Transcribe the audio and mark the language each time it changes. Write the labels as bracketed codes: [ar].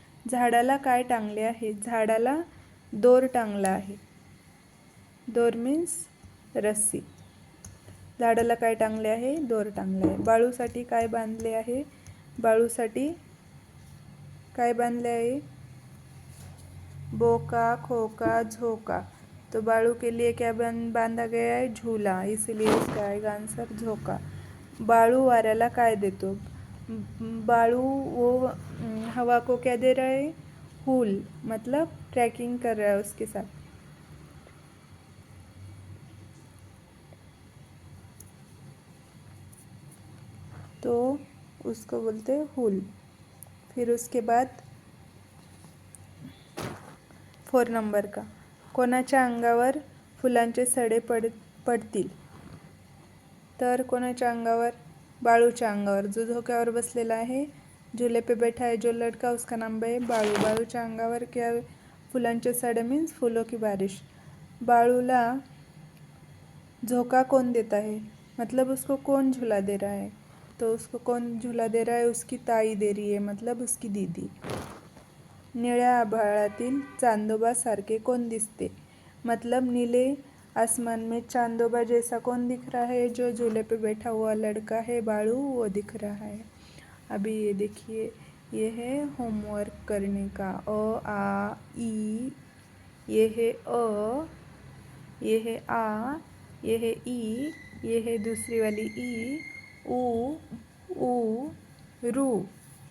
[mr] झाडाला काय टांगले आहे? झाडाला दोर टांगला आहे। दोर मीन्स रस्सी। झाडाला काय टांगले आहे? दोर टांगले आहे। बाळूसाठी काय बांधले आहे? बाळूसाठी काय बांधले आहे? बोका, खोका, झोका। [hi] तो बाळू के लिए क्या बांधा गया है? झूला, इसीलिए इसका आएगा आंसर झोका। [mr] बाळू वाऱ्याला काय देतो? [hi] बाळू वो हवा को क्या दे रहा है? हूल, मतलब ट्रैकिंग कर रहा है उसके साथ। तो उसको बोलते हैं हूल। फिर उसके बाद 4 नंबर का, [mr] कोणाच्या अंगावर फुलांचे सडे पडतील? तर कोणाच्या अंगावर? बाळूच्या अंगावर, जो झोक्यावर बसलेला आहे, [hi] झूले पे बैठा है जो लड़का, उसका नाम है बाळू। [mr] बाळूच्या अंगावर क्या? [hi] फुलांचे सडे मीन्स फूलों की बारिश। बाळूला झोका कौन देता है? मतलब उसको कौन झूला दे रहा है? तो उसको कौन झूला दे रहा है? उसकी ताई दे रही है, मतलब उसकी दीदी। [mr] निळ्या आभाळातील चांदोबा सारखे कौन दिसते? [hi] मतलब नीले आसमान में चांदोबा जैसा कौन दिख रहा है? जो झूले पे बैठा हुआ लड़का है बाळू, वो दिख रहा है। अभी ये देखिए, ये है होमवर्क करने का। अ आ ई, ये है अ, ये है आ, ये है ई, ये है दूसरी वाली ई, ऊ, ऊ, रू।